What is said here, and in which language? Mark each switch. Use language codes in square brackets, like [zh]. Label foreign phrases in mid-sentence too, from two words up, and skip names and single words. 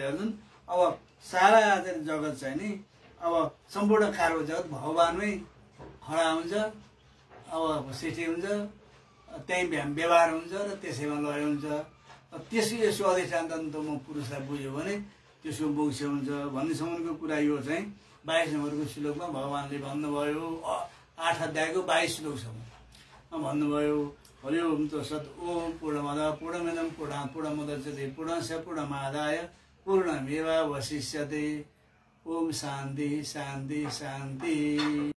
[ne] हेर्नुन् अब सारा चाहिँ जगत चाहिँ नि अब सम्पूर्ण कार्य जगत भगवानमै खडा हुन्छ, अब सृष्टि हुन्छ, त्यहीँ व्यवहार हुन्छ र त्यसैमा लय हुन्छ। त्यसो यसो अधिष्ठान्त म पुरुषलाई बुझ्यो भने त्यसको मोक्ष हुन्छ भन्नेसम्मको कुरा यो चाहिँ 22 नम्बरको श्लोकमा भगवानले भन्नुभयो। 8 अध्यायको 22 श्लोकसम्म भन्नुभयो। [sa] हरि ओम तत्सत्। ओम पूर्णमदः पूर्णमिदं पूर्णात् पूर्णमुदच्यते पूर्णस्य पूर्णमादाय पूर्णमेवावशिष्यते। ओम शान्ति शान्ति शान्ति।